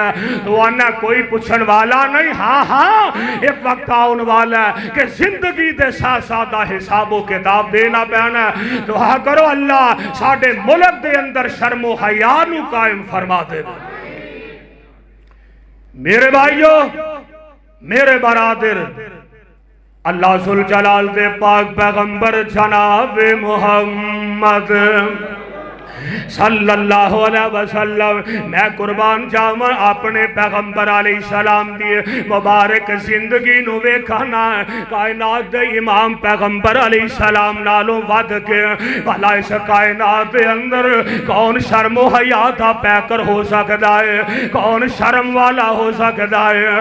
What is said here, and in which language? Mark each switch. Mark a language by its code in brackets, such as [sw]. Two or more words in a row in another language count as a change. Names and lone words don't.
[pa] تو آنا کوئی پچھن والا نہیں۔ ہاں ہاں ایک وقت آنے والا ہے کہ زندگی دے ساتھ ساتھ حسابو کتاب دینا پینا. دعا کرو اللہ ساڈے ملک دے اندر شرمو حیا نوں قائم فرما دے. میرے بھائیوں میرے برادر اللہ ذو الجلال دے پاک پیغمبر جناب محمد صلی اللہ [ar] عليه وسلم [pa] میں قربان جاواں اپنے پیغمبر علیہ السلام دی مبارک زندگی نوں ویکھنا کائنات دے امام پیغمبر علیہ السلام نالوں ودھ کے بھلا اس کائنات دے اندر کون شرم حیا دا پیکر ہو سکدا ہے کون شرم والا ہو سکدا ہے.